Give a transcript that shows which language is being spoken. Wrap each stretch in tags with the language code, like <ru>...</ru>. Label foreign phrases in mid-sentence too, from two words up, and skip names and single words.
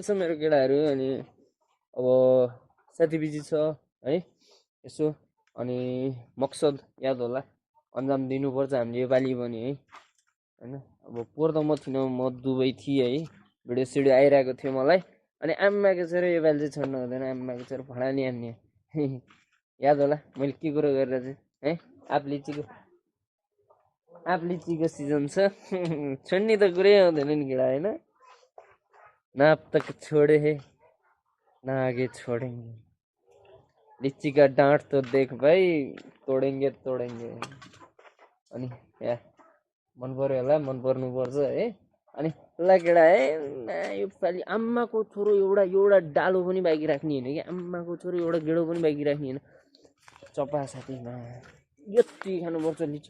<ne>छ मेरो केटाहरू अनि अब साथी बिजी छ है यसो अनि मकसद याद होला अन्जाम दिनुपर्छ हामीले योपालि पनि है होइन अब पोहोर त म थिइनँ म दुबई थिएँ है भिडियो सिडियो आइरहेको थियो मलाई अनि आम्माको छोरो योपालि चाहिँ छोड्नु हुँदैन, आम्माको छोरो भडानी हान्ने याद होला मैले के कुरो गरेर चाहिँ है। आँप लिचीको सिजन छ छोड्ने त कुरै आउँदैन नि केटा होइन।</ne> <hi>ना अब तक छोडे हे ना आगे छोडेंगे, लीची का डाँठ तो देख भाइ तोडेंगे।</hi> <ne>अनि या मन पर्यो होला, मन पर्नुपर्छ है। अनि ल केटा है, योपालि आम्माको छोरो एउटा डालो पनि बाँकी राख्ने होइन कि, आम्माको छोरो एउटा गेडो पनि बाँकी राख्ने होइन। चपा साथीमा यति खानुपर्छ लिची।</ne>